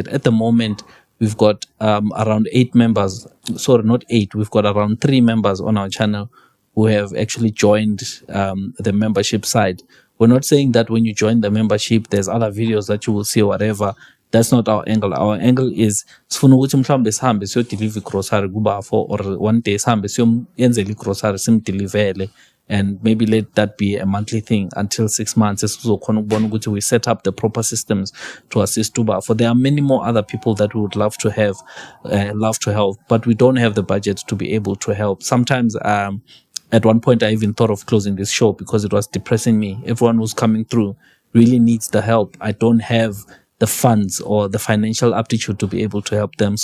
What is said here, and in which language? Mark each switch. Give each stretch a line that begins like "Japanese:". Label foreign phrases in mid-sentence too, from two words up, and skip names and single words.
English: At the moment, we've got around 8 members. Sorry, not 8. We've got around 3 members on our channel who have actually joined the membership side, We're not saying that when you join the membership, there's other videos that you will see or whatever. That's not our angle. Our angle is
Zulu: sifuna ukuthi mhlawumbe sihambe siyodeliver grocery kubafo,
English: or one day
Zulu: sihambe siyomyenzela grocery simdelivele,
English: and maybe let that be a monthly thing until 6 months.
Zulu: Esizokhona ukubona ukuthi
English: we set up the proper systems to assist ubafo. There are many more other people that we would love to have, love to help, but we don't have the budget to be able to help. Sometimes at one point I even thought of closing this show because it was depressing me. Everyone who's coming through really needs the help. I don't have the funds or the financial aptitude to be able to help them.